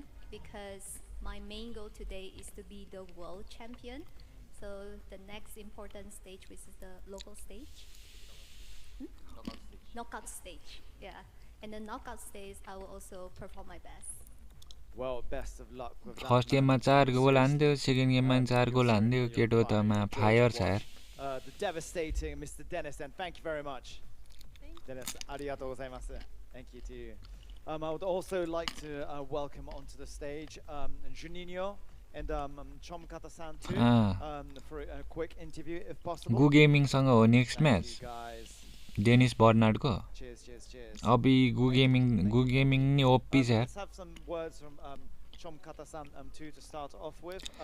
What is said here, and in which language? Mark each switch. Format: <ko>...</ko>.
<en>because my main goal today is to be the world champion. So the next important stage, which is the local stage, knockout stage. Yeah, and the knockout stage, I will also perform my best. Well, best of luck with that.</en> <ne>First गेममा 4 goal हान्दियो second गेममा 4 goal हान्दियो केटो तमा fire छ यार</ne> <en>The devastating Mr. Dennis, and thank you very much. Dennis,</en> <ja>arigatou gozaimasu.</ja> <en>Thank you to you. I would also like to welcome onto the stage Juninho. and Chomkata-san too, for a quick interview if possible.</en> <ne>Go Gaming सँग हो next match Danish Bernard को अभी go gaming नि OP छ</ne> <en>Let's have some words from Chomkata-san too to start off with.</en>